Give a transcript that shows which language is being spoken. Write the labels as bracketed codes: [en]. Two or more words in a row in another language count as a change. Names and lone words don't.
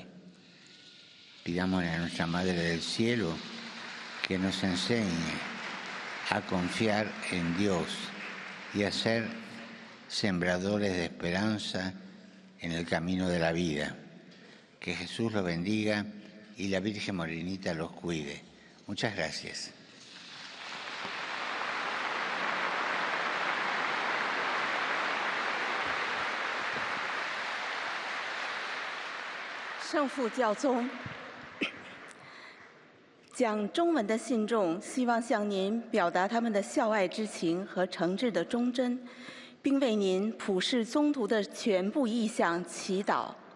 [es] Pidámosle a nuestra Madre del Cielo que nos enseñe a confiar en Dios y a ser sembradores de esperanza en el camino de la vida. Que Jesús los bendiga y la Virgen Morenita los cuide. Muchas gracias. [zh] 圣父教宗，讲中文的信众希望向您表达他们的孝爱之情和诚挚的忠贞，并为您普世宗徒的全部意向祈祷。